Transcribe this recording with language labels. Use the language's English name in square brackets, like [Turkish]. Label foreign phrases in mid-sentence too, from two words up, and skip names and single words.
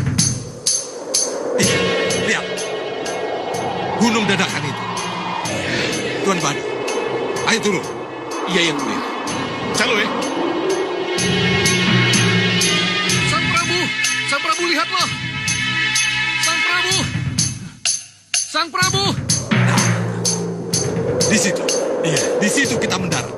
[Indonesian] Lihat. Gunung dadakan itu. Tuan Badu. Ayo turun. Iya, Yang Mulia. Calue. Sang Prabu, lihatlah. Sang Prabu. Di situ. Iya, di situ kita mendarat.